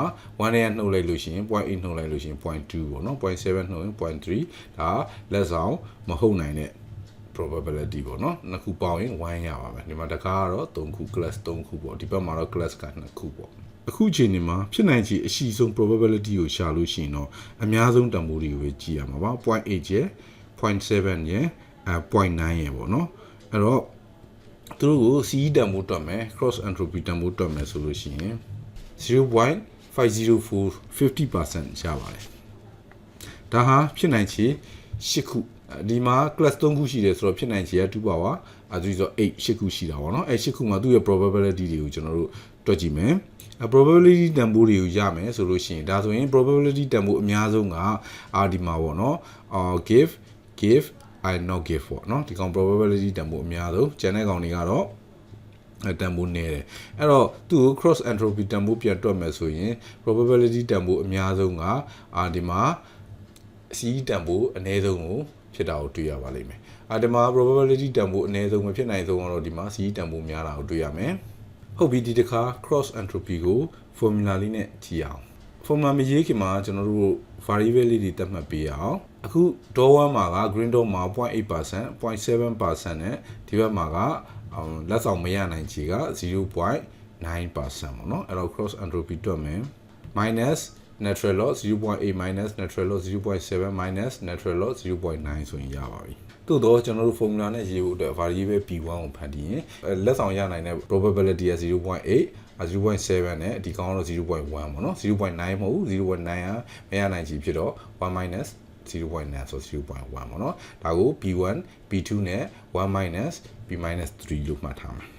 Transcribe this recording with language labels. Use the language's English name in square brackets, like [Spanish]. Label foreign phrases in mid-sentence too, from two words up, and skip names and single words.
[Burmese] 1 နဲ့နှုတ်လိုက်လို့ရှိရင် 0.8 နှုတ်လိုက်လို့ရှိရင် 0.2 ပေါ့เนาะ 0.7 နှုတ်ရင် 0.3 ဒါလက်ဆောင်မဟုတ်နိုင်တဲ့probability ပေါ့နော်နှစ်ခုပေါင်းရင်1ရပါမယ်ဒီမှာတကားကတော့3ခု class 3ခုပေါ့ဒီဘက်မှာတော့ class က2ခုပေါ့အခုအချိန်ဒီမှာဖြစ်နိုင်ခြေအရှိဆုံး probability ကိုရှာလို့ရှိရင်တော့အများဆုံးတန်ဖိုးတွေကိုပဲကြည့်ရမှာပါ 0.8 ရယ် 0.7 ရယ်0.9 ရယ်ပေါ့နော်အဲ့တော့သူတို့ကို CE တန်ဖိုးတွက်မယ် [English] cross entropy [Burmese] တန်ဖိုးတွက်မယ်ဆိုလို့ရှိရင် 0.504 50% ရပါတယ်ဒါဟာဖြစ်နိုင်ခြေ8ခုဒီမှာ class 3ခုရှိတယ်ဆိုတော့ဖြစ်နိုင်ခြေက2 power ဆိုတော့8ခုရှိတာပေါ့နော်အဲ8ခုမှာသူ့ရဲ့ probability တွေကိုကျွန်တော်တို့တွက်ကြည့်မယ်probability တန်ဖိုးတွေကိုရမယ်ဆိုလို့ရှိရင်ဒါဆိုရင် probability တန်ဖိုးအများဆုံးကဒီမှာပေါ့နော် [English] give I not give [Burmese] ပေါ့နော်ဒီကောင် probability တန်ဖိုးအများဆုံးကျန်တဲ့ကောင်တွေကတော့တန်ဖိုးနည်းတယ်အဲ့တော့သူ့ကို [English] cross entropy [Burmese] တန်ဖိုးပြန်တွက်မယ်ဆိုရင် probability တန်ဖိုးအများဆုံးကဒီမှာ CE တန်ဖိုးအနည်းဆုံးကိုဖြစ်တာကိုတွေ့ရပါလိမ့်မယ်ဒီမှာ probability တန်ဖိုးအနည်းဆုံးမဖြစ်နိုင်ဆုံးတော့ဒီမှာ CE တန်ဖိုးများတာကိုတွေ့ရမယ်ဟုတ်ပြီဒီတစ်ခါ [English] cross entropy [Burmese] ကို formula လေးနဲ့ကြည့်အောင် formula မရေးခင်မှာကျွန်တော်တို့ variable လေးတွေသတ်မှတ်ပေးအောင်အခု door 1မှာက [English] green door [Burmese] မှာ 0.8% 0.7% နဲ့ဒီ ဘက်မှာကလက်ဆောင်မရနိုင်ခြေက 0.9% ပေါ့နော်အဲ့တော့ [English] cross entropy [Burmese] တွက်မယ် [English] minus natural loss 0.8 minus natural loss 0.7 minus natural loss 0.9 [Burmese] ဆိုရင်ရပါပြီသို့တော့ကျွန်တော်တို့ formula နဲ့ရေးဖို့အတွက် [English] variable p1 [Burmese] ကိုဖန်တီးရင်လက်ဆောင်ရနိုင်တဲ့ probability က 0.8 0.7 နဲ့ဒီကောင်ကတော့ 0.1 ပေါ့နော် 0.9 မဟုတ်ဘူး 0.9 ကမရနိုင်ချေဖြစ်တော့ [English] 1 minus 0.9 [Burmese] ဆို 0.1 ပေါ့နော်ဒါကို p1 p2 နဲ့ [English] 1 minus p minus 3 [Burmese] လို့မှတ်ထားမယ်